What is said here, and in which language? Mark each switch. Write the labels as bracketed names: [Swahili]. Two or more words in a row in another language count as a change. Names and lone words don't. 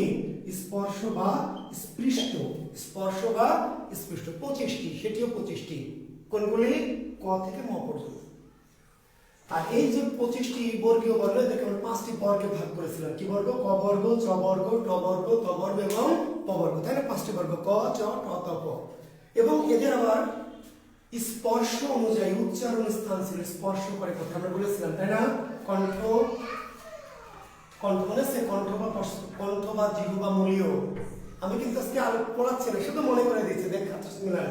[Bangla] স্পর্শ বা স্পৃষ্ট। স্পর্শ বা স্পৃষ্ট 25টি, সেটিও 25টি। কোনগুলি? ক থেকে ম পর্যন্ত। আর এই যে 25টি বর্গীয় বর্ণ, এদেরকে আমরা 5টি বর্গে ভাগ করেছিলাম। কি বর্গ? ক বর্গ, চ বর্গ, ট বর্গ, ত বর্গ এবং প বর্গ, তাই না? 5টি বর্গ, ক, চ, ট, ত, প। এবং এদের আবার স্পর্শ অনুযায়ী উচ্চারণ স্থান ছিল। স্পর্শ করে কথা আমরা বলেছিলাম, তাই না? কণ্ঠ, কণ্ঠ মনে আছে? কণ্ঠ বা জিহ্বা মূলীয়। আমি কিন্তু আজকে পড়াচ্ছি না, শুধু মনে করে দিচ্ছি, দেখাচ্ছি মিলান।